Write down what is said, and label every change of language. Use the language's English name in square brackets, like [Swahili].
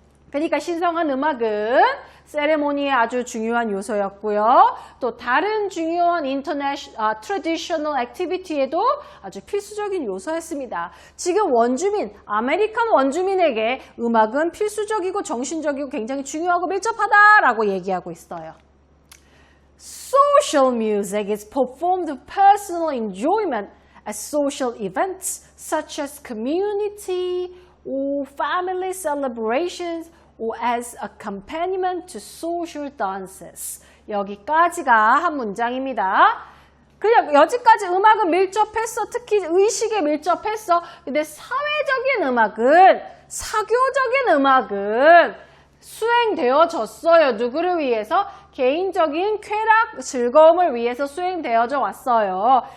[Korean] 그러니까 신성한 음악은 세레모니의 아주 중요한 요소였고요. 또 다른 중요한 traditional activity에도 아주 필수적인 요소였습니다. 지금 원주민, 아메리칸 원주민에게 음악은 필수적이고 정신적이고 굉장히 중요하고 밀접하다라고 얘기하고 있어요. [English] Social music is performed for personal enjoyment at social events such as community or family celebrations or as accompaniment to social dances. [Korean] 여기까지가 한 문장입니다. 그냥 여기까지 음악은 밀접했어. 특히 의식에 밀접했어. 근데 사회적인 음악은, 사교적인 음악은 수행되어졌어요. 누구를 위해서? 개인적인 쾌락, 즐거움을 위해서 수행되어져 왔어요.